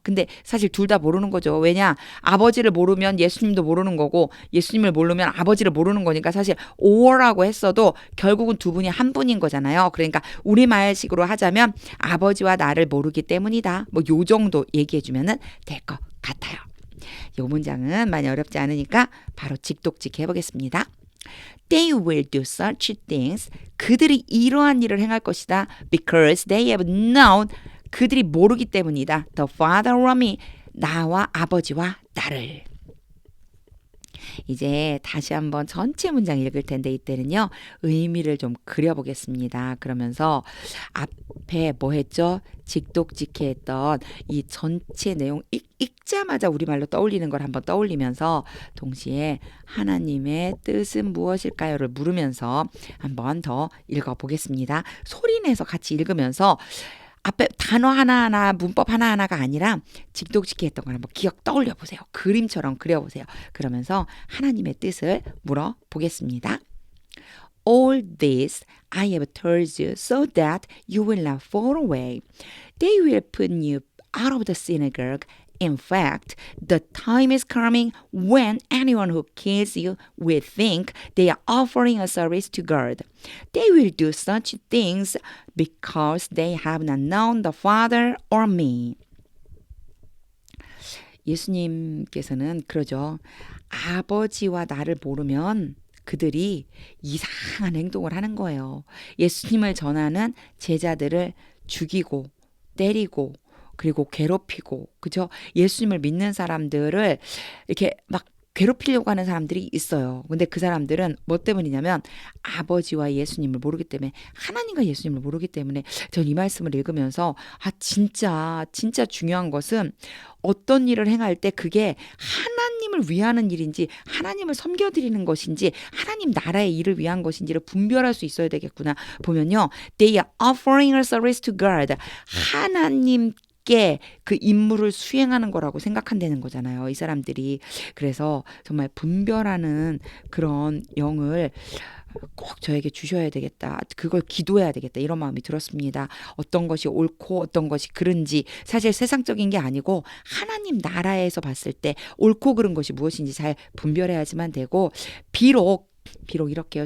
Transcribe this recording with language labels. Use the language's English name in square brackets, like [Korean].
[Korean] 근데 사실 둘 다 모르는 거죠. 왜냐? 아버지를 모르면 예수님도 모르는 거고 예수님을 모르면 아버지를 모르는 거니까 사실 or라고 했어도 결국은 두 분이 한 분인 거잖아요. 그러니까 우리말식으로 하자면 아버지와 나를 모르기 때문이다. 뭐 요 정도 얘기해 주면은 될 것 같아요. 요 문장은 많이 어렵지 않으니까 바로 직독직 해보겠습니다. [English] They will do such things. [Korean] 그들이 이러한 일을 행할 것이다. [English] Because they have known. [Korean] 그들이 모르기 때문이다. [English] The Father or me. [Korean] 나와 아버지와 나를. 이제 다시 한번 전체 문장 읽을 텐데 이때는요. 의미를 좀 그려보겠습니다. 그러면서 앞에 뭐 했죠? 직독직해 했던 이 전체 내용 읽자마자 우리말로 떠올리는 걸 한번 떠올리면서 동시에 하나님의 뜻은 무엇일까요를 물으면서 한번 더 읽어보겠습니다. 소리내서 같이 읽으면서 앞에 단어 하나하나 문법 하나하나가 아니라 직독직해 했던 걸 한번 기억 떠올려 보세요. 그림처럼 그려보세요. 그러면서 하나님의 뜻을 물어보겠습니다. [English] All this I have told you so that you will not fall away. They will put you out of the synagogue. In fact, the time is coming when anyone who kills you will think they are offering a service to God. They will do such things because they have not known the Father or me. [Korean] 예수님께서는 그러죠. 아버지와 나를 모르면 그들이 이상한 행동을 하는 거예요. 예수님을 전하는 제자들을 죽이고 때리고 그리고 괴롭히고 그죠? 예수님을 믿는 사람들을 이렇게 막 괴롭히려고 하는 사람들이 있어요. 근데 그 사람들은 뭐 때문이냐면 아버지와 예수님을 모르기 때문에 하나님과 예수님을 모르기 때문에 전 이 말씀을 읽으면서 진짜 중요한 것은 어떤 일을 행할 때 그게 하나님을 위하는 일인지 하나님을 섬겨드리는 것인지 하나님 나라의 일을 위한 것인지를 분별할 수 있어야 되겠구나. 보면요. [English] They are offering a service to God. [Korean] 하나님 그 임무를 수행하는 거라고 생각한다는 거잖아요. 이 사람들이. 그래서 정말 분별하는 그런 영을 꼭 저에게 주셔야 되겠다. 그걸 기도해야 되겠다. 이런 마음이 들었습니다. 어떤 것이 옳고 어떤 것이 그른지 사실 세상적인 게 아니고 하나님 나라에서 봤을 때 옳고 그른 것이 무엇인지 잘 분별해야지만 되고 비록 이렇게요.